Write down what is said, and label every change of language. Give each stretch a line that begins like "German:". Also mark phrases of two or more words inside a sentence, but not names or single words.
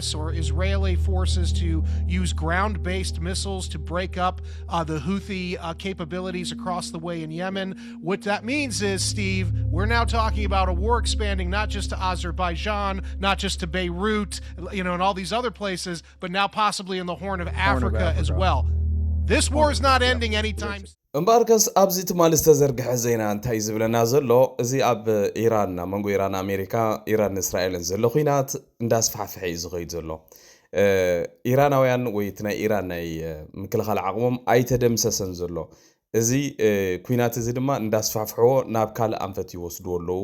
English: or Israeli forces to use ground-based missiles to break up the Houthi capabilities across the way in Yemen. What that means is, Steve, we're now talking about a war expanding not just to Azerbaijan, not just to Beirut, and all these other places, but now possibly in the Horn of Africa as well. This war is not ending anytime soon.
Tigrinya: እምበርከስ ኣብዚ ትማል ዝተዘርግሐ ዜና እንታይ ዝብለና ዘሎ እዚ ኣብ ኢራን መንጎ ኢራን ኣሜሪካ ኢራን እስራኤልን ዘሎ ኩናት እንዳስፋሕፍሐ እዩ ዝኸይድ ዘሎ ኢራናውያን ወይ እቲ ናይ ኢራን ናይ ምክልኻል ዓቕሞም ኣይተደምሰሰን ዘሎ እዚ ኩናት እዚ ድማ እንዳስፋሕፍሕዎ ናብ ካልእ ኣንፈት ይወስድዎ ኣለዉ